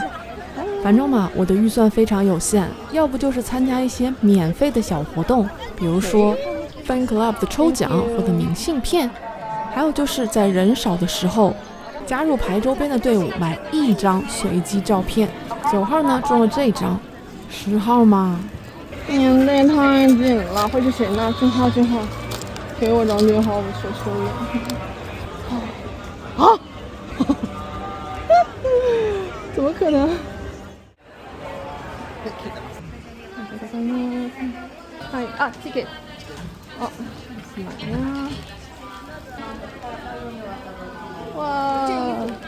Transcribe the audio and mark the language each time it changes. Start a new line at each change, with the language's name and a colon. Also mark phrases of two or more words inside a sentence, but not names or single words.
Chinese: 反正嘛，我的预算非常有限，要不就是参加一些免费的小活动，比如说
English: Fan Club
Chinese: 的抽奖或者明信片，还有就是在人少的时候，加入排周边的队伍买1张随机照片。9号呢中了这张，10号嘛，年代太紧了，会是谁呢？俊浩，给我张俊浩，我求求你！啊！怎么可能？
Japanese: はい、あ、チケット。あ、
Chinese: 买呀！哇！